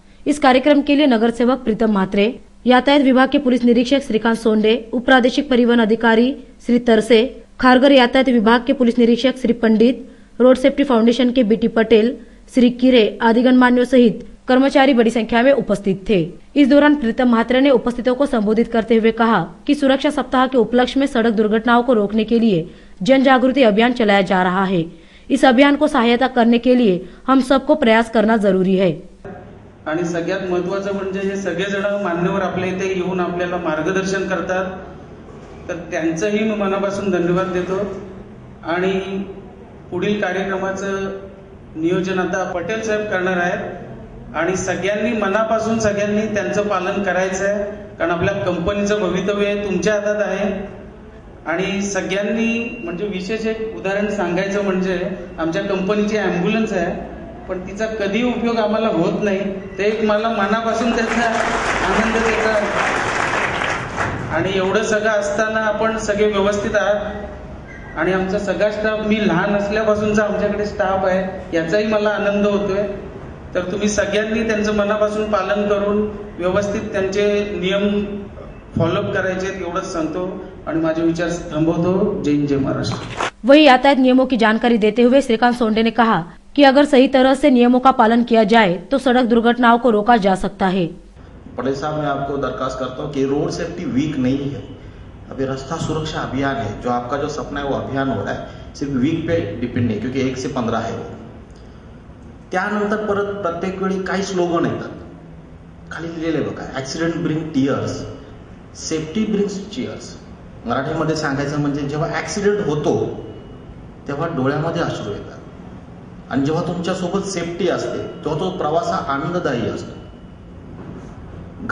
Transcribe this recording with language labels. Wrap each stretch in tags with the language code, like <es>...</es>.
<hi>इस कार्यक्रम के लिए नगर सेवक प्रीतम म्हात्रे, यातायात विभाग के पुलिस निरीक्षक श्रीकांत सोंडे, उप प्रादेशिक परिवहन अधिकारी श्री तरसे, खारघर यातायात विभाग के पुलिस निरीक्षक Shri Pandit, road safety foundation के बीटी पटेल, श्री किरे आदि गणमान्यों सहित कर्मचारी बड़ी संख्या में उपस्थित थे। इस दौरान प्रीतम म्हात्रे ने उपस्थितों को संबोधित करते हुए कहा कि सुरक्षा सप्ताह के उपलक्ष्य में सड़क दुर्घटनाओं को रोकने के लिए जन जागृति अभियान चलाया जा रहा है। इस अभियान को सहायता करने के लिए हम सबको प्रयास करना जरूरी है।</hi> <mr>आणि सगळ्यात महत्त्वाचं म्हणजे हे सगळेजण मान्यवर आपल्या इथे येऊन आपल्याला मार्गदर्शन करतात, तर त्यांचंही मी मनापासून धन्यवाद देतो। आणि पुढील कार्यक्रमाचं नियोजन आता पटेल साहेब करणार आहेत आणि सगळ्यांनी मनापासून सगळ्यांनी त्यांचं पालन करायचं आहे, कारण आपल्या कंपनीचं भवितव्य तुमच्या हातात आहे। आणि सगळ्यांनी म्हणजे विशेष एक उदाहरण सांगायचं म्हणजे आमच्या कंपनीची ॲम्ब्युलन्स आहे, पण तिचा कधी उपयोग आम्हाला होत नाही, ते एक मला मनापासून त्याचा आनंद त्याचा। आणि एवढं सगळं असताना आपण सगळे व्यवस्थित आहात आणि आमचा सगळा स्टाफ, मी लहान असल्यापासूनचा आमच्याकडे स्टाफ आहे, याचाही मला आनंद होतोय। तर तुम्ही सगळ्यांनी त्यांचं मनापासून पालन करून व्यवस्थित त्यांचे नियम फॉलोअप करायचे एवढंच सांगतो आणि माझे विचार थांबवतो। जय हिंद, जय महाराष्ट्र।</mr> <hi>वही यातायात नियमों की जानकारी देते हुए श्रीकांत सोंडे ने कहा कि अगर सही तरह से नियमों का पालन किया जाए तो सड़क दुर्घटनाओं को रोका जा सकता है। पटेल साहब, मैं आपको दरखास्त करता हूँ कि रोड सेफ्टी वीक नहीं है, अभी रास्ता सुरक्षा अभियान है। जो आपका जो सपना है वो अभियान हो रहा है, सिर्फ वीक पे डिपेंड नहीं, क्योंकि 1 से 15 है वो।</hi> <mr>त्यानंतर परत प्रत्येक वेळी काही स्लोगन येतात, खाली लिहिलेले बघा,</mr> <en>Accident bring tears, safety brings cheers.</en> <mr>मराठीमध्ये सांगायचं म्हणजे जेव्हा ऍक्सिडेंट होतो तेव्हा डोळ्यामध्ये अश्रू येतात आणि जेव्हा तुमच्यासोबत सेफ्टी असते तेव्हा तो प्रवास हा आनंददायी असतो।</mr>